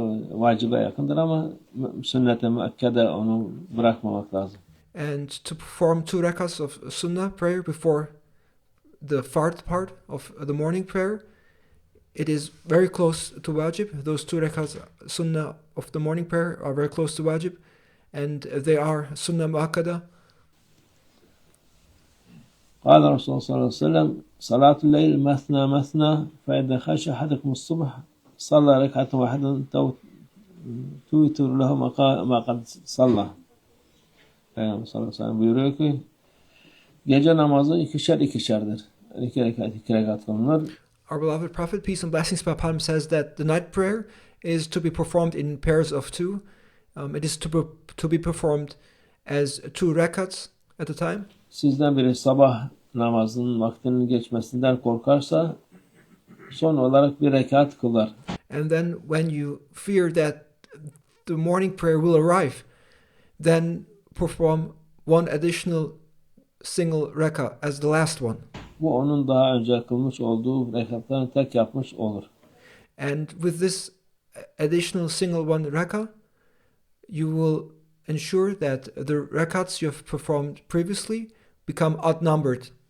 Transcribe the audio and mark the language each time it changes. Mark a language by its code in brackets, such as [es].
[tr] Vacibe yakındır ama sünnet-i müakkede onu bırakmamak lazım. [en] And to perform 2 rakats of sunnah prayer before the fard part of the morning prayer, it is very close to wajib. Those 2 rakats sunnah of the morning prayer are very close to wajib, and they are sunnah muakkada. [ar] قال رسول الله صلى الله عليه وسلم صلاة الليل مثنى مثنى فإذا خشى أحدكم الصبح صلى ركعة واحدة Tüytür lehu ma kad sallah. [tr] Peygamber sallallahu aleyhi ve sellem buyuruyor ki gece namazı ikişerdir. İki rekat kılınır. [en] Our beloved Prophet, peace and blessings be upon him, says that the night prayer is to be performed in pairs of two. It is to be performed as two rakats at a time. [tr] Sizden biri sabah namazının vaktinin geçmesinden korkarsa son olarak bir rekat kılar. [en] And then when you fear that the morning prayer will arrive, then perform one additional single rakah as the last one. [tr] Bu onun daha önce kılmış olduğu rekatlarını tek yapmış olur. [en] And with this additional single one rakah, you will ensure that the rakats you have performed previously become odd-numbered.